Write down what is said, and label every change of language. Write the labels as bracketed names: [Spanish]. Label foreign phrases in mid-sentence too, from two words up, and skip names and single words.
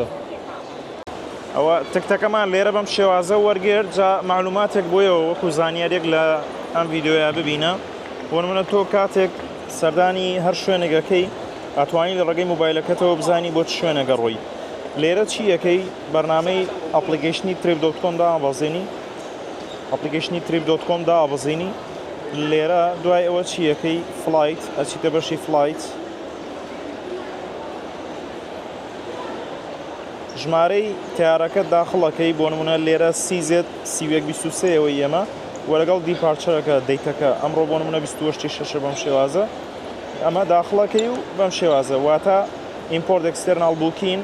[Central Kurdish] ئەوە تکتەکەمان لێرە بەم شێوازە وەرگرت. جا معلوماتێک بۆیەوە وەکو زانیاریێک لە ئەم ڤیددیۆیە ببینە. بۆ نمونە تۆ کاتێک سەردانی هەر شوێنێگەکەی ئەتوانی لە ڕێگەی مۆبایلەکەتەوە بزانی بۆ چ شوێنەگە ڕۆی. لێرە چی یەکەی بەرنامەی ئەپلیکیشنی trip.com دا ئابەزێنی، ئەپلیکیشنی trip.com دا ئابەزێنی. لێرە دوای ئەوە چی یەکەی فلایت ئەچیتە بەشی فلایت، ژمارەی تیارەکە داخڵەکەی بۆ نمونە لێرە CZ-23ەوەی ئێمە و لەگەڵ دیپارچەرەکە دەیتەکە ئەمڕۆ بۆ نمونە 28/6 بەم شێوازە ئەمە داخڵەکەی و بەم شێوازە واتە [English] import external booking.